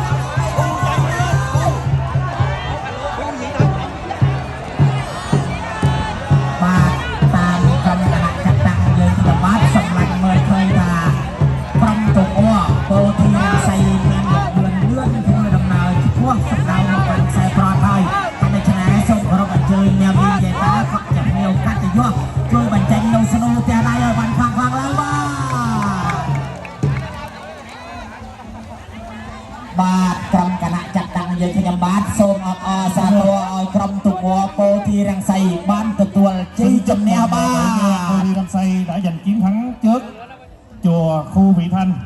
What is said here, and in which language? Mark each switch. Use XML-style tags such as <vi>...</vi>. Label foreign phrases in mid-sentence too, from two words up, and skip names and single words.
<km>តាមក្រុមគណៈចាត់តាំងយើងទីបាត់សម្រាប់មើលឃើញថាក្រុមទុកអពោធិរស័យមានលឿនធ្វើដំណើរឆ្ពោះសម្ដៅមកកាន់ខ្សែប្រត់ហើយដូច្នេះសូមគោរពអញ្ជើញអ្នកវិទ្យាតាក៏ជាភ្ញៀវកាត់ទៅយកជួយបញ្ចេញនៅស្នូលទាំងដៃឲ្យបានខ្លាំងឡើង បាទក្រុមគណៈចាត់តាំងយើងខ្ញុំបាទសូមអបអរសាទរឲ្យក្រុមទុកអពោធិរស័យបានទទួលជ័យជំនះបាទ</km> <vi>ពោធិរស័យ đã giành chiến thắng trước chùa Khu Vị Thanh</vi>